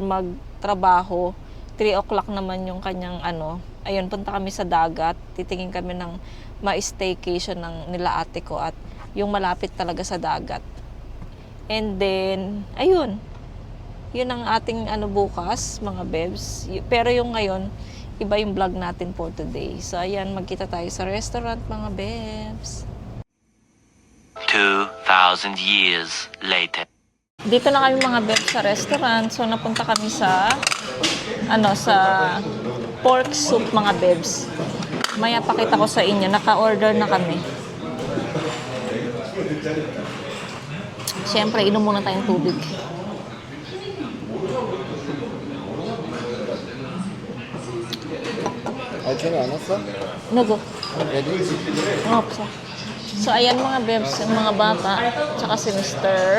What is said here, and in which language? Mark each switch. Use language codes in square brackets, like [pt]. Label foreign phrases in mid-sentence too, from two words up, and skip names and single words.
[tl] magtrabaho, 3 o'clock naman yung kanyang ayun, punta kami sa dagat, titingin kami ng ma-staycation ng nila ate ko at yung malapit talaga sa dagat. And then, ayun, yun ang ating bukas mga bebs. Pero yung ngayon, iba yung vlog natin [en] for today. [tl] So ayan, magkita tayo sa restaurant mga bebs. [en] 2,000 years later. [tl] Dito na kami mga bebs sa restaurant. So napunta kami sa sa pork soup mga bebs. Maya pakita ko sa inyo, naka-order na kami. Siyempre, inom muna tayong tubig. [ko] 전화 안 왔어? Nugo. Ready? Opsa. [tl] So, ayan mga bebs, yung mga bata, tsaka si Mr.